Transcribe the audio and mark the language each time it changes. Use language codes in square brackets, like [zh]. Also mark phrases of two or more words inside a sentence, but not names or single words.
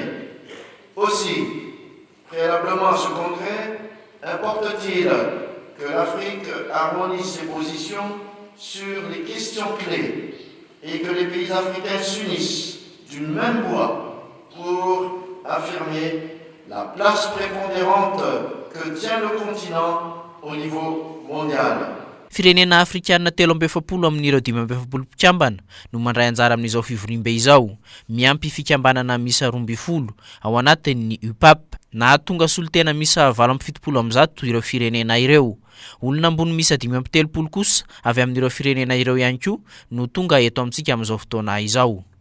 [fr] Aussi, préalablement à ce congrès, importe-t-il que l'Afrique harmonise ses positions sur les questions clés et que les pays africains s'unissent d'une même voix pour affirmer la place prépondérante que tient le continent au niveau mondial. [mg] Firenena afrikanina 13 amin'ireo 15 mpikambana no mandray anjara amin'izao fivorimbe izao, miampy fikambanana misa 12 ao anatin'ny UPAP na tonga solitena misa 770 am'zato ireo firenena ireo. Olona ambony misa 530 kosa avy amin'ireo firenena ireo ihany koa no tonga eto amintsika amin'izao fotoana izao.